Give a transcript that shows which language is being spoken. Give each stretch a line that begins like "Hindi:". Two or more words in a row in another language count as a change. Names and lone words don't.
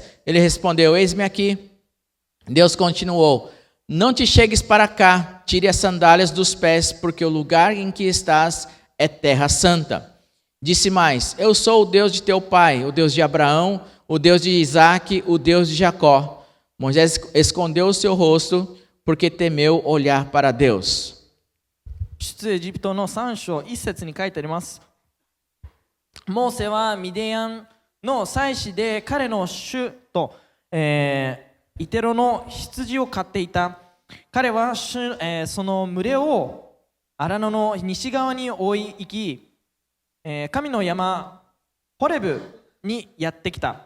Portuguese: Ele respondeu: eis-me aqui. Deus continuou: não te chegues para cá, tire as sandálias dos pés, porque o lugar em que estás é terra santa. Disse mais: eu sou o Deus de teu pai, o Deus de Abraão, o Deus de Isaque, o Deus de Jacó. Moisés escondeu o seu rosto, porque temeu olhar para Deus.
Japanese: 出エジプトの3章1節に書いてあります。モーセはミディアンの祭司で、彼の主と、イテロの羊を飼っていた。彼はその群れを荒野の西側に追い行き、神の山ホレブにやってきた。